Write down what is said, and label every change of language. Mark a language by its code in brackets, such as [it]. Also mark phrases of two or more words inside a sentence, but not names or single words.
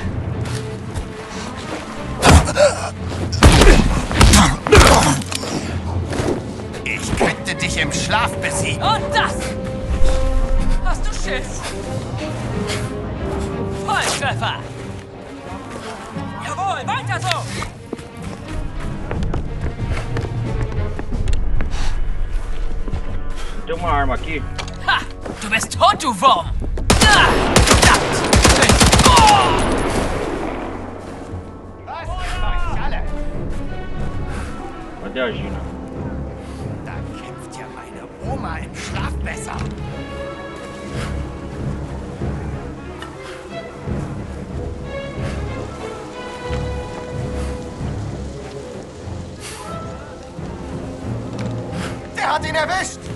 [de] Ich könnte dich im Schlaf besiegen. Und das! Hast du Schiss? Volltreffer! Jawohl, weiter so! [pt] Tem uma arma aqui. [de] Ha! Du bist tot, du Wurm! Ah, verdammt! Oh! Was? Mach ich alle? [pt] Cadê a Gina? [de] Da kämpft ja meine Oma im Schlaf besser. Der hat ihn erwischt!